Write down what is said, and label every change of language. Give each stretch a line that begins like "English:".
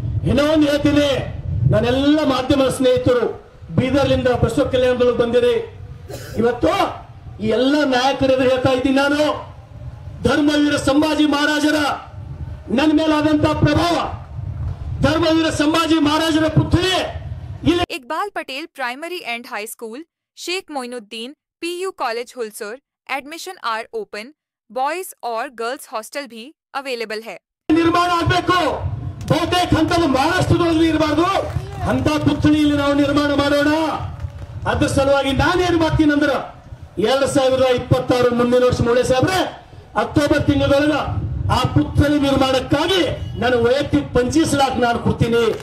Kannada: ಇನ್ನೂ ಒಂದು ಹೇಳ್ತೀನಿ, ನಾನೆಲ್ಲ ಮಾಧ್ಯಮ ಸ್ನೇಹಿತರು ಬೀದರ್ಲಿಂದ ಬಸವ ಕಲ್ಯಾಣದೊಳಗೆ ಬಂದಿರಿ. ಇವತ್ತು ಈ ಎಲ್ಲ ನಾಯಕರು ಹೇಳ್ತಾ ಇದ್ದೀನಿ, ನಾನು ಧರ್ಮವೀರ ಸಂಭಾಜಿ ಮಹಾರಾಜರ ನನ್ನ ಮೇಲಾದಂತಹ ಪ್ರಭಾವ, ಧರ್ಮವೀರ ಸಂಭಾಜಿ ಮಹಾರಾಜರ ಪುತ್ರಿ
Hindi: Iqbal Patel primary and high school, Sheikh Moinuddin PU college Hulsur.
English: Admission are open.
Hindi: Boys और गर्ल्स हॉस्टल भी अवेलेबल है.
Kannada: ನಿರ್ಮಾಣ ಆಗಬೇಕು. ಬಹುತೇಕ ಹಂತದ ಮಹಾರಾಷ್ಟ್ರದಲ್ಲಿ ಇರಬಾರ್ದು ಅಂತ ಪುತ್ಥಳಿಯಲ್ಲಿ ನಾವು ನಿರ್ಮಾಣ ಮಾಡೋಣ. ಅದ್ರ ಸಲುವಾಗಿ ನಾನೇನು ಮಾಡ್ತೀನಿ ಅಂದ್ರೆ 2026 ಮುಂದಿನ ವರ್ಷ ಮೂಳೆ ಸಾಹೇಬ್ರೆ ಅಕ್ಟೋಬರ್ ತಿಂಗಳೊಳಗ ಆ ಪುತ್ಥಳಿ ನಿರ್ಮಾಣಕ್ಕಾಗಿ ನಾನು ವೈಯಕ್ತಿಕ 25 ಲಕ್ಷ ನಾನು ಕೊಡ್ತೀನಿ.